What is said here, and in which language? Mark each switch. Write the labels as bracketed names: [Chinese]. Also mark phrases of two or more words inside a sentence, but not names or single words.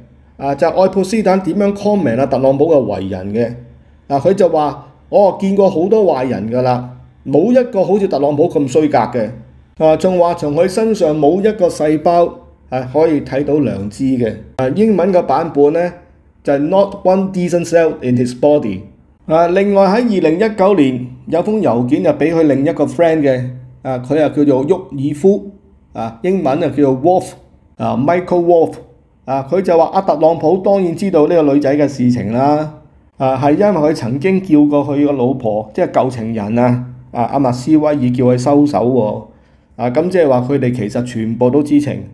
[Cantonese] 就係愛潑斯坦點樣 comment 特朗普嘅為人嘅。佢就話：我見過好多壞人㗎啦，冇一個好似特朗普咁衰格嘅。仲話從佢身上冇一個細胞係可以睇到良知嘅。英文嘅版本呢， 就係 [English] not one decent cell in his body。 [Cantonese] 另外喺2019年有封郵件就俾佢另一個 friend 嘅，佢叫做沃爾夫，英文叫做 Wolf，Michael Wolf，佢就話特朗普當然知道呢個女仔嘅事情啦，係因為佢曾經叫過佢個老婆，即係舊情人阿麥斯威爾叫佢收手喎，咁即係話佢哋其實全部都知情。